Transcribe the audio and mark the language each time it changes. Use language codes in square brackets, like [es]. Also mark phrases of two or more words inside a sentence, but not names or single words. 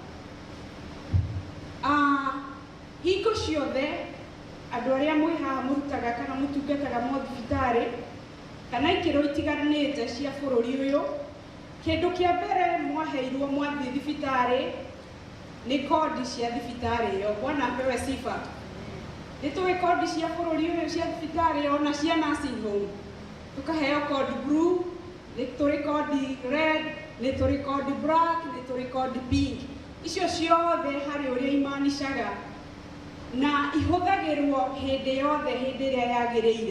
[ki] hingo ciothe andũ arĩa mwĩ haha mũrutaga kana mũtungataga thibitarĩ kana ikĩro itiganĩte cia bũrũri ũyũ, kĩndũ kĩa mbere mwaheirwo mwathiĩ thibitarĩ nĩ kodi cia thibitarĩ ĩyo. [sw] Bwana apewe sifa. [ki] Nĩ tũĩ kodi cia bũrũri ũyũ cia thibitarĩ ona cia [en] nursing home, [ki] tũkaheo kodi blue, nĩ tũrĩ kodi red, nĩ tũrĩ kodi black, nĩ tũrĩ kodi pink. Icio ciothe harĩ ũrĩa imaanishaga na ihũthagĩrwo hĩndĩ yothe hĩndĩ ĩrĩa yagĩrĩire.